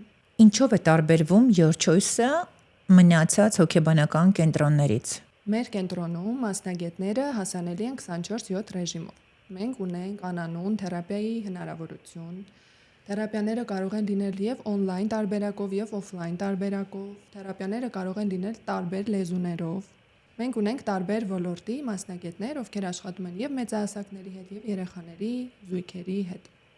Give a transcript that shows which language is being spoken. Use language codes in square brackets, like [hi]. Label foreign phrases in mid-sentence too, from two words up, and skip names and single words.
[hy] Ինչով է տարբերվում Your Choice-ը մնացած հոգեբանական կենտրոններից։ Մեր կենտրոնում մասնագետները հասանելի են 24/7 ռեժիմով։ Մենք ունենք անանուն թերապիայի հնարավորություն։ Թերապիաները կարող են լինել եւ on-line տարբերակով եւ off-line տարբերակով։ Թերապիաները կարող են լինել տարբեր լեզուներով։ Մենք ունենք տարբեր ոլորտի մասնագետներ, ովքեր աշխատում են եւ մեծահասակների հետ եւ երեխաների, զույգերի հետ։